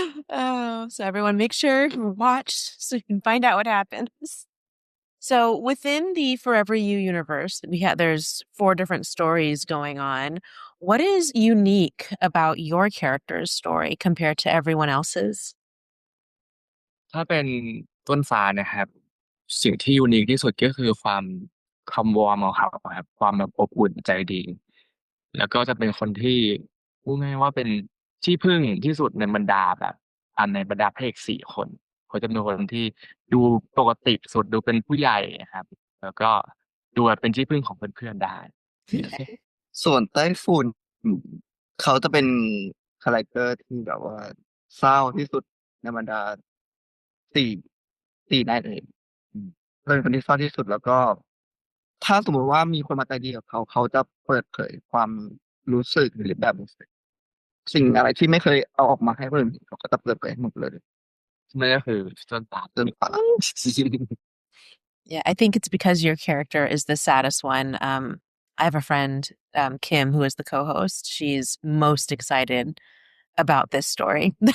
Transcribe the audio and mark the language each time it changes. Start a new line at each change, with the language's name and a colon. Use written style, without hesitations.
English: Oh, so everyone make sure you watch so you can find out what happens. So within the Fourever You universe, there's 4 different stories going on. What is unique about your character's story compared to everyone else's?
Thai: ถ้าเป็นต้นฟ้านะครับ สิ่งที่ยูนิคที่สุดก็คือความวอร์มของเขาครับความแบบอบอุ่นใจดี แล้วก็จะเป็นคนที่พูดง่ายๆว่าเป็นที่พึ่งที่สุดในบรรดาแบบในบรรดาพระเอก4 คนเขาจะเป็นคนที่ดูปกติสุดดูเป็นผู้ใหญ่ครับ แล้วก็ดูแบบเป็นที่พึ่งของเพื่อนๆได้ ส่วนไต้ฝุ่นเขาจะเป็นคาแรคเตอร์ที่แบบว่าเศร้าที่สุดในบรรดา4นายเอกเป็นคนที่เศร้าที่สุดแล้วก็ ถ้าสมมติว่ามีคนมาใจดีกับเขา เขาจะเปิดเผยความรู้สึกหรือแบบสิ่งอะไรที่ไม่เคยเอาออกมาให้คนอื่นเห็นเขาก็จะเปิดเผยให้หมดเลย นั่นก็คือต้นฟ้า ต้นฟ้า
English: Yeah, I think it's because your character is the saddest one. I have a friend, Kim, who is the co-host. She's most excited about this story.